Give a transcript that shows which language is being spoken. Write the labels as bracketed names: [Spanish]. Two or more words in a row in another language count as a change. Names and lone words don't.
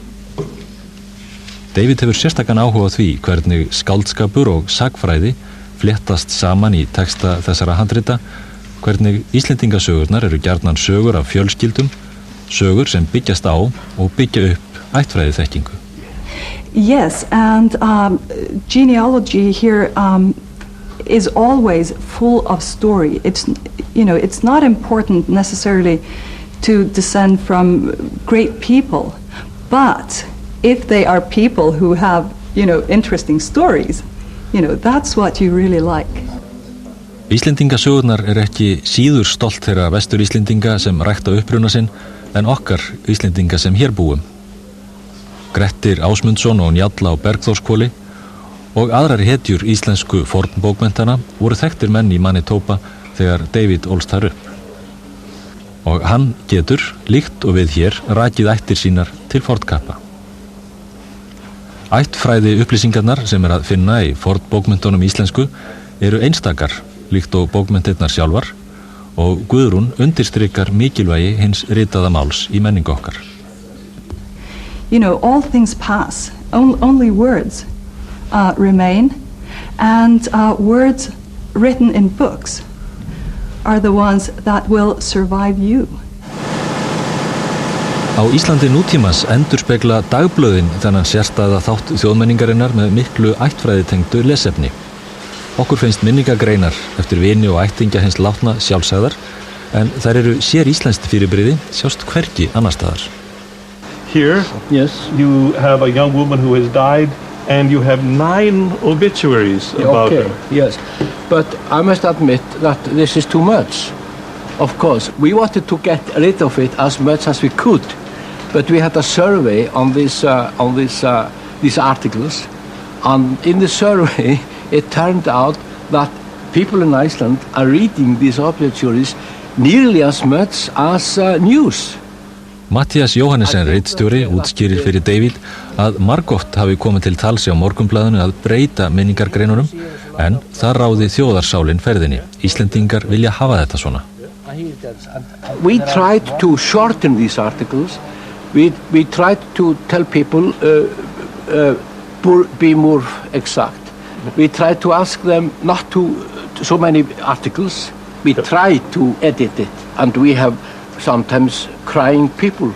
[Icelandic] David hefur sérstakan áhuga á því hvernig skáldskapur og sagfræði fléttast saman í texta þessara handrita, hvernig Íslendingasögurnar eru gjarnan sögur af fjölskyldum, sögur sem byggjast á og byggja upp ættfræði þekkingu. [English] Yes, and genealogy here is always full of story. It's not important necessarily to descend from great people, but if they are people who have, interesting stories, that's what you really like. [Icelandic] Íslendingasögurnar ekki síður stolt þeirra vestur Íslendinga sem rækta uppruna sinn en okkar Íslendinga sem hér búum. Grettir Ásmundsson og Njáll á Bergþórskvoli og aðrar hetjur íslensku fornbókmenntana voru þekktir menn í Manitoba þegar David ólst þar upp. Og hann getur, líkt og við hér, rakið ættir sínar til fornkappa. Ættfræði upplýsingarnar sem að finna í fornbókmentunum íslensku eru einstakar, líkt og bókmentirnar sjálfar, og Guðrún undirstrikar mikilvægi hins ritaða máls í menningu okkar. [English] All things pass, only words remain, and words written in books are the ones that will survive you. [Icelandic] Á Íslandi nútímas endurspegla dagblöðin þennan sérstæða þátt þjóðmenningarinnar með miklu ættfræðitengdu lesefni. Okkur finnst minningagreinar eftir vini og ættingja hins látna sjálfsagðar, en þær eru sér íslenskt fyrirbrigði sjást hvergi annar staðar. [English] Here, yes, you have a young woman who has died, and you have 9 obituaries about her. Yes, but I must admit that this is too much. Of course, we wanted to get rid of it as much as we could, but we had a survey on these articles, and in the survey it turned out that people in Iceland are reading these obituaries nearly as much as news. [Icelandic] Matthías Jóhannesson ritstjóri útskýrir fyrir David að margoft hafi komið til tals á Morgunblaðinu að breyta minningargreinunum, en það ráði þjóðarsálin ferðinni. Íslendingar vilja hafa þetta svona. [English] We tried to shorten these articles. We tried to tell people be more exact. We tried to ask them not to so many articles. We tried to edit it, and we have sometimes crying people.